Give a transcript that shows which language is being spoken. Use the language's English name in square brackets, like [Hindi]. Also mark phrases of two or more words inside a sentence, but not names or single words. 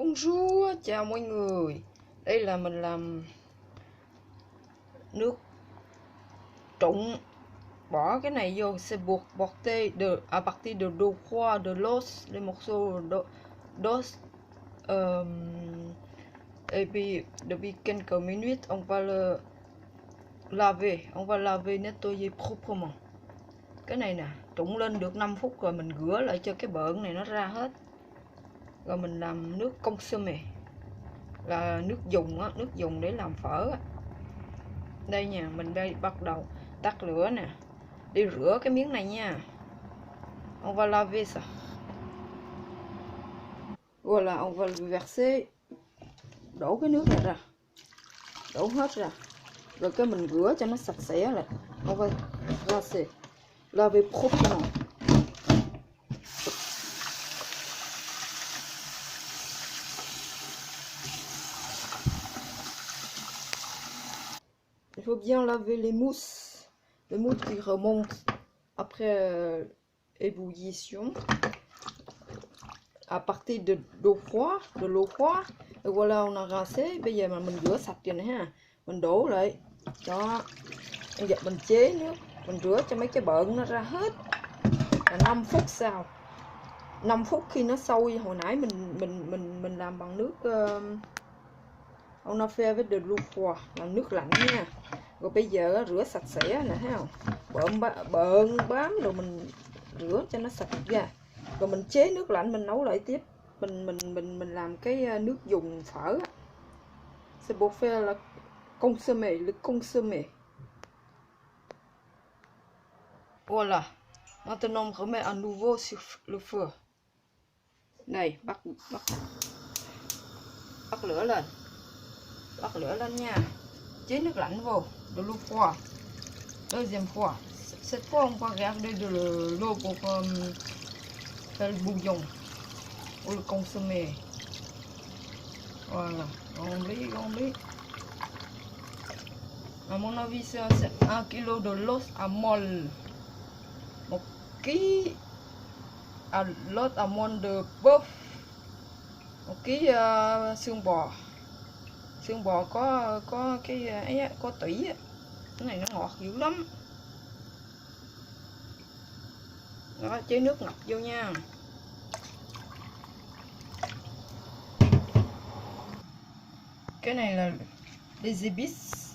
[French] Bonjour, [Vietnamese] chào mọi người. Đây là mình làm nước trụng. Bỏ cái này vô, [French] c'est pour porter à partir de l'eau froide, de l'os, les morceaux d'os. Et puis, depuis quelques minutes, on va le laver. On va laver, nettoyer proprement. [Vietnamese] Cái này nè, trụng lên được 5 phút rồi mình rửa lại cho cái bợn này nó ra hết. Rồi mình làm nước consommé, là nước dùng á, nước dùng để làm phở á. Đây nha, mình đây bắt đầu tắt lửa nè, đi rửa cái miếng này nha. [French] On va laver ça. Voilà, on va verser, [Vietnamese] đổ cái nước này ra, đổ hết ra, rồi cái mình rửa cho nó sạch sẽ lại. [French] On va rincer, laver proprement. Il faut bien laver les mousses qui remontent après ébullition à partir de l'eau froide. Et voilà, on a rincé. [Vietnamese] Bây giờ mà mình rửa sạch rồi nè ha, mình đổ lại cho mình chế nước, mình rửa cho mấy cái bợn nó ra hết. Là 5 phút sau, 5 phút khi nó sôi. Hồi nãy mình làm bằng nước [French] on a fait avec de l'eau froide, [Vietnamese] là nước lạnh nha. Rồi bây giờ rửa sạch sẽ nè, thấy không? Bợn bám rồi mình rửa cho nó sạch ra. Rồi mình chế nước lạnh mình nấu lại tiếp. Mình làm cái nước dùng phở. [French] C'est pour faire la consommé, le consommé. Voilà. Maintenant on remet à nouveau sur le feu. [Vietnamese] Này, bắt lửa lên. Bắt lửa lên nha. Chế nước lạnh vô, [French] de l'eau froide. Deuxième fois. Cette fois on va garder de l'eau pour faire le bouillon ou le consommer. Voilà, rempli. À mon avis c'est 1 kg de l'os à moelle. 1 kg à l'os à moelle de bœuf. [Vietnamese] 1 kg xương bò. Xương bò có cái ấy, có tủy á. Cái này nó ngọt dữ lắm. Đó, chế nước ngập vô nha. Cái này là [French] des épices.